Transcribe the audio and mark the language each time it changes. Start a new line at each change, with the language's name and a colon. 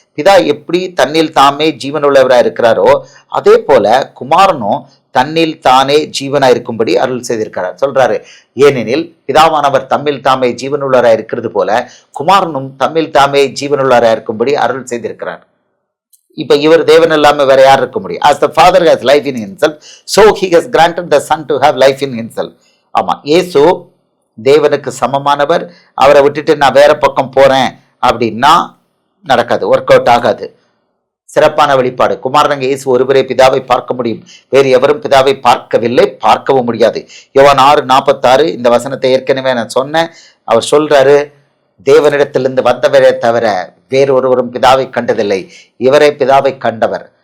Tamil: பிதா எப்படி தன்னில் தாமே ஜீவனுள்ளவராக இருக்கிறாரோ அதே போல குமாரனும் தன்னில் தானே ஜீவனா இருக்கும்படி அருள் செய்திருக்கிறார் சொல்றாரு. ஏனெனில் பிதாவானவர் தம்மில் தாமே ஜீவனுள்ளவரா இருக்கிறது போல குமாரனும் தம்மில் தாமே ஜீவனுள்ளவரா இருக்கும்படி அருள் செய்திருக்கிறார். இப்ப இவர் தேவன் இல்லாம வேற யார் இருக்க முடியும்?
English: as the father has life in himself, so he has granted the son to have life in himself.
Tamil: ஆமா, இயேசு தேவனுக்கு சமமானவர். அவரை விட்டுட்டு நான் வேற பக்கம் போறேன் அப்படின்னா நடக்காது, ஒர்க் அவுட் ஆகாது. சிறப்பான வெளிப்பாடு. குமாரனங்க இயேசு ஒருவரே பிதாவை பார்க்க முடியும், வேறு எவரும் பிதாவை பார்க்கவில்லை, பார்க்கவும் முடியாது. யோவான் 6:46 இந்த வசனத்தை ஏற்கனவே நான் சொன்னேன். அவர் சொல்றாரு, தேவனிடத்திலிருந்து வந்தவரே தவிர வேறொருவரும் பிதாவை கண்டதில்லை, இவரே பிதாவை கண்டவர்.